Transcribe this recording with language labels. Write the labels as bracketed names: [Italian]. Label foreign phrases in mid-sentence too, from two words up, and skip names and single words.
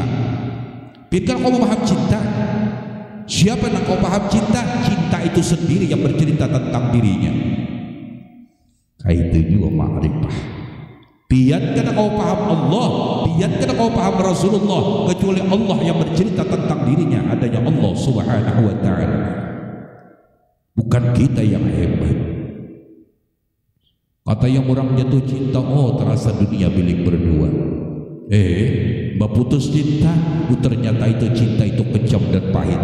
[Banjar] Pian kada kau memaham cinta. Siapa yang kau paham cinta? [Indonesian] Cinta itu sendiri yang bercerita tentang dirinya. [Banjar] Kayak itu juga ma'rifah. Pian kada kau paham Allah, pian kada kau paham Rasulullah, kecuali Allah yang bercerita tentang dirinya, adanya Allah [Arabic] Subhanahu wa ta'ala. [Indonesian] Bukan kita yang hebat. Kata yang orang jatuh cinta, oh terasa dunia milik berdua. Mbak putus cinta, ternyata itu cinta itu kejam dan pahit.